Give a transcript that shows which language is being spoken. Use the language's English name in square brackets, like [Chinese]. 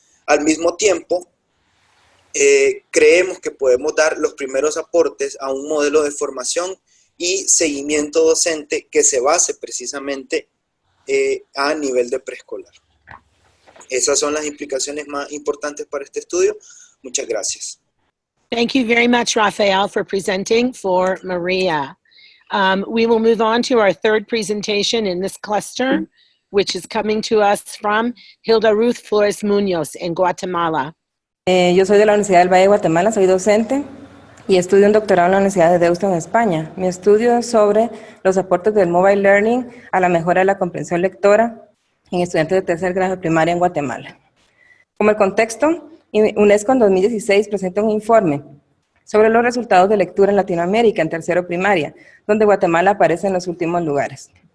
[Spanish] Al mismo tiempo, creemos que podemos dar los primeros aportes a un modelo de formación y seguimiento docente que se base precisamente a nivel de preescolar. Esas son las implicaciones más importantes para este estudio. Muchas gracias. [English] Thank you very much, Rafael, for presenting for Maria. We will move on to our third presentation in this cluster, which is coming to us from Hilda Ruth Flores Muñoz in Guatemala. [Spanish] Yo soy de la Universidad del Valle de Guatemala, soy docente y estudio un doctorado en la Universidad de Deusto en España. Mi estudio es sobre los aportes del mobile learning a la mejora de la comprensión lectora en estudiantes de tercer grado de primaria en Guatemala. Como el contexto, UNESCO en 2016 presenta un informe sobre los resultados de lectura en Latinoamérica en tercero primaria, donde Guatemala aparece en los últimos lugares.